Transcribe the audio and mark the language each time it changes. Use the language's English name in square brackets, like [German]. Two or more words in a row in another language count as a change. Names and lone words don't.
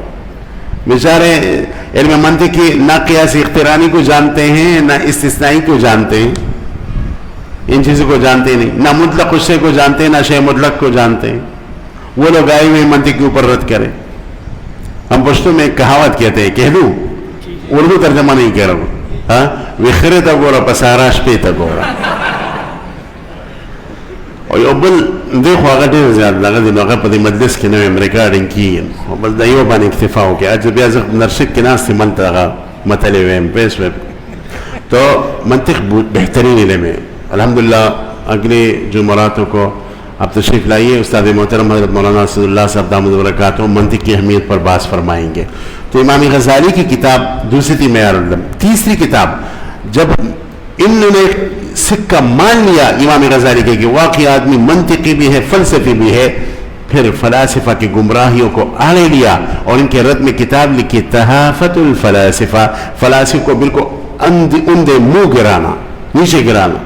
[Urdu] بیچارے علم منطق کی نہ قیاس اخترانی کو جانتے ہیں, نہ استثنائی کو جانتے ہیں, ان چیزوں کو جانتے نہیں, نہ مطلق شے کو جانتے ہیں, نہ شے مطلق کو جانتے ہیں. وہ لوگ آئے ہوئے منطق کے اوپر رد کریں. ہم پشتو میں ایک کہاوت کہتے ہیں, کہہ دوں, اردو ترجمہ نہیں کہہ رہا ہوں, ہاں, [Pashto] وخرے تک گورا پساراش پہ تک گورا. [Urdu] اور یہ بل دیکھو [Pashto] هغه ډېر زیات دغه دی نو هغه په دې مجلس کې نوی ریکارډینګ کېږي بس د یو باندې اکتفا وکړي اجل بیا زه نرشد کې ناست یم هلته هغه متلې ویم پوه شوې [Urdu] تو منطق بہترین علم ہے الحمدللہ. اگلے جمعراتوں کو آپ تشریف لائیے, استاد محترم حضرت مولانا اسد اللہ صاحب [Arabic] دامت برکاتہ [Urdu] منطق کی اہمیت پر بحث فرمائیں گے. تو امام غزالی کی کتاب دوسری تھی معیار العلم. تیسری کتاب جب انہوں نے سکہ مان لیا امام غزالی کے کہ واقعی آدمی منطقی بھی ہے فلسفی بھی ہے, پھر فلاسفہ کی گمراہیوں کو آڑے لیا اور ان کے رد میں کتاب لکھی تحافت الفلاسفہ, فلاسفہ کو بالکل اندے منہ گرانا, نیچے گرانا.